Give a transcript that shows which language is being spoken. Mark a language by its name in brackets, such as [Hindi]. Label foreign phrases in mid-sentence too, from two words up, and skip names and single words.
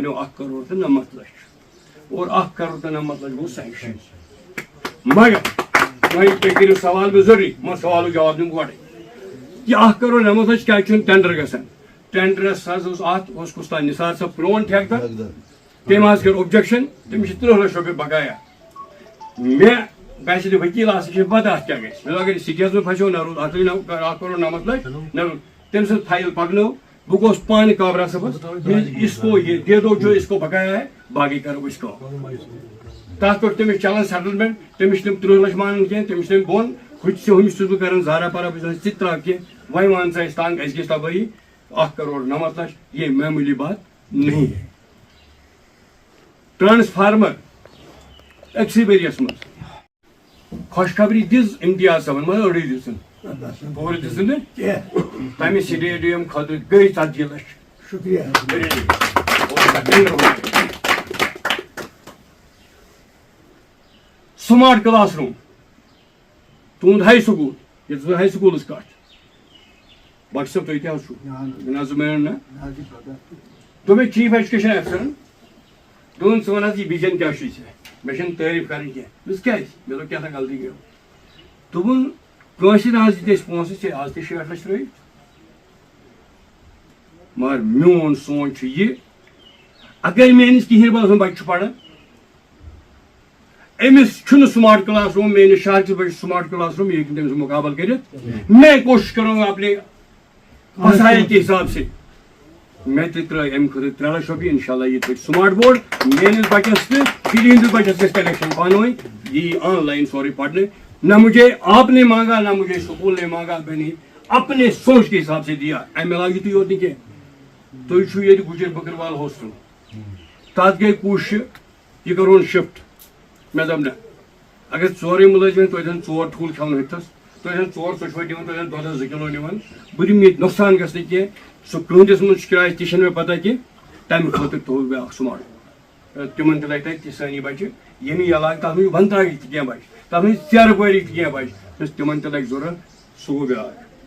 [Kashmiri] بنیو 1,90 لچھ اور 1,90 لچھ گوٚو سینکشن مگر وۄنۍ تُہۍ کٔرِو سوال مےٚ ضروٗری مگر سوالُک جواب دِمہٕ گۄڈے یہِ 1,90 لچھ کیازِ چھُنہٕ ٹینڈر گژھان ٹینڈرس حظ اوس اتھ اوس کُس تام نثار صٲب پرون ٹھیکدر تٔمۍ حظ کٔر اوبجیکشن تٔمِس چھِ 30 لچھ رۄپیہِ بقایا مےٚ باسہِ نہٕ ؤکیٖل آسہِ چھِ پتہ اتھ کیٛاہ گژھِ مےٚ دوٚپ اگر سِٹیَس منٛز پھسیو نہ روٗد 1,90 لچھ نہ روٗد تٔمۍ سٕنٛز فایل پکنٲو بہٕ گوٚوُس پانہٕ کابرا صٲبس [Urdu] اسکو یہ دے دو جو اسکو بقایا ہے [Kashmiri] باقٕے کرو أسۍ کٲم تتھ پٮ۪ٹھ تٔمِس چلان سیٹلمنٹ تٔمِس چھِ تِم 30 لچھ مانان کینٛہہ تٔمِس چھِ تٔمۍ بۄن ہُتہِ چھُس بہٕ کران زارا پارا بہٕ چھُس ژٕ تہِ تراو کینٛہہ وۄنۍ ون سا اَسہِ تنگ اَسہِ گژھِ تبٲہی 1,90 لچھ [Urdu] یہ معمولی بات نہیں ہے [Kashmiri] ٹرانسفارمر أکسٕے ؤریَس منٛز خوشخبری دِژ امتیاز صٲبن مگر أڑٕے دِژٕن پور دن تمہ سٹیڈیم خاطر گئی 40 لچھ. شکریہ. [English] smart class room [Kashmiri] تہد [English] high school [Kashmiri] یہ ہائی سکولس کت باقی صاحب تھی کیا نظم نا دوٚپ مےٚ [English] chief education [Kashmiri] افسرن دوٚپُن ژٕ وَن حظ یہِ وِجن کیٛاہ چھُے ژےٚ مےٚ چھَنہٕ تعریٖف کَرٕنۍ کینٛہہ دوٚپُس کیٛازِ مےٚ دوٚپ کیٛاہ غلطی گٔیو دوٚپُن کٲنٛسہِ نہٕ حظ دِتۍ أسۍ پونٛسہٕ ژےٚ آز تہِ 60 لچھ ترٛٲیِتھ مگر میون سونٛچ چھُ یہِ اگر میٲنِس کِہیٖنۍ بل سُنٛد بچہِ چھُ پران أمِس چھُنہٕ [English] smart class room [Kashmiri] میٲنِس شہر کِس بچس [English] smart class room [Kashmiri] یہ ہیٚکہِ نہٕ تٔمِس مُقابل کٔرِتھ [Urdu] میں کوشش کروں گا اپنے مسائل کے حساب سے [Kashmiri] میں تہِ ترٛٲے اَمہِ خٲطرٕ 3 لچھ رۄپیہِ انشاءاللہ یہِ تھٲے [English] smart board [Kashmiri] میٲنِس بچس تہٕ شُرۍ ہٕنٛدِس بچس گژھِ کنیکشن پانہٕ ؤنۍ یہِ [English] online [Kashmiri] سورُے پرنہٕ [Urdu] نہ مجھے آپ نے مانگا نہ مجھے سکول نے مانگا میں نے اپنے سوچ کے حساب سے دیا [Kashmiri] امہِ علاوٕ یِتُے یوت نہٕ کینٛہہ تُہۍ چھُو ییٚتہِ گُجر بکروال ہوسٹل تتھ گٔے کوٗشش یہِ کرون شفٹ مےٚ دوٚپ نہ اگر 4 مُلٲزِم توتہِ زن 4 ٹھوٗل کھٮ۪ون ہُتھس توتہِ زن 4 ژۄشوَے دِوان توتہِ زن دۄدس 2 کِلوٗ نِوان بہٕ دِمہٕ ییٚتہِ نۄقصان گژھِ نہٕ کینٛہہ سُہ قۭمتس منٛز چھُ کِراے تہِ چھنہٕ مےٚ پتہ کینٛہہ تمہِ خٲطرٕ تھوٚوُس بہٕ اکھ سمارٹ تِمن تہِ لگہِ تتہِ تہِ سٲنی بچہِ ییٚمہِ علاقہٕ تتھ منٛز چھِ ونتراگٕکۍ تہِ کینٛہہ بچہِ تتھ منٛز چھِ ژیرٕ پٲرِکۍ تہِ کینٛہہ بچہِ تِمن تہِ لگہِ ضروٗرت سُہ گوٚو بیٛاکھ